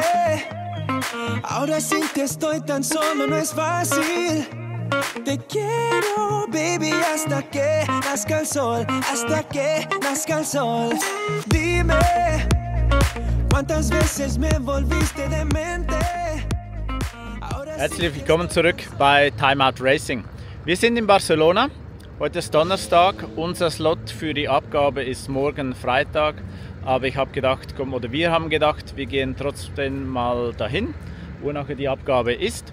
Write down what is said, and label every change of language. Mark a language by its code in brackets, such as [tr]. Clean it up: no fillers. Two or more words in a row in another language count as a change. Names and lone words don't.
[es] Ahora sin ti estoy tan solo, no es fácil. Te quiero, baby, hasta que nazca el sol, hasta que nazca el sol. Dime, ¿cuántas veces me volviste demente? [de] Herzlich willkommen zurück bei Time Out Racing. Wir sind in Barcelona. Heute ist Donnerstag. Unser Slot für die Abgabe ist morgen Freitag. Aber ich habe gedacht, wir haben gedacht, wir gehen trotzdem mal dahin, wo nachher die Abgabe ist.